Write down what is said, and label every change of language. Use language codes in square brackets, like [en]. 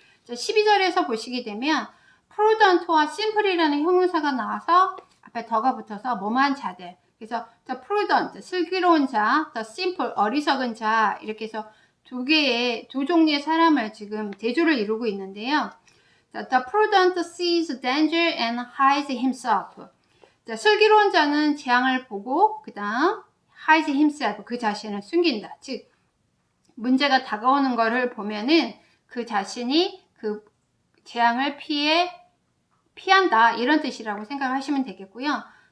[ko] 12절에서 보시게 되면 prudent와 simple이라는 형용사가 나와서 앞에 더가 붙어서 뭐뭐한 자들, 그래서 the prudent, 슬기로운 자, the simple, 어리석은 자, 이렇게 해서 두 종류의 사람을 지금 대조를 이루고 있는데요. [en] 자, the prudent sees danger and hides himself. [ko] 자, 슬기로운 자는 재앙을 보고 그 다음 [en] hides himself, [ko] 그 자신을 숨긴다. 즉 문제가 다가오는 것을 보면은 그 자신이 그 재앙을 피한다, 이런 뜻이라고 생각하시면 되겠고요.